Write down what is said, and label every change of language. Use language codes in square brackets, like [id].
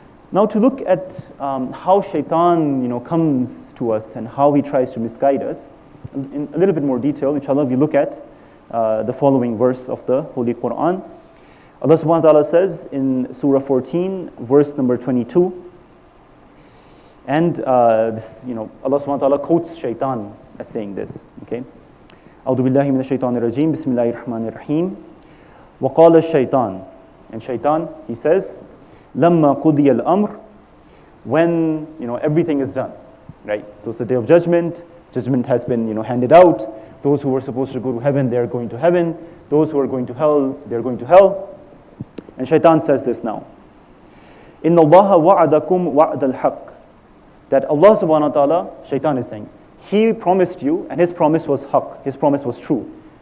[en] Now to look at how shaitan comes to us and how he tries to misguide us, in a little bit more detail, inshallah, we look at the following verse of the Holy Quran. Allah subhanahu wa ta'ala says in Surah 14, verse number 22, and Allah subhanahu wa ta'ala quotes shaitan as saying this, okay? [ar] أعوذ بالله من الشيطان الرجيم بسم الله الرحمن الرحيم وقال الشيطان, [en] and shaitan, he says, [ar] لما قضي الأمر, [en] when everything is done, right? So it's the day of judgment. Judgment has been handed out. Those who were supposed to go to heaven, they are going to heaven. Those who are going to hell, they are going to hell. And shaitan says this now. [ar] إن الله وعدكم وعد الحق, [en] that Allah subhanahu wa ta'ala, shaitan is saying, he promised you, and his promise was haqq, his promise was true.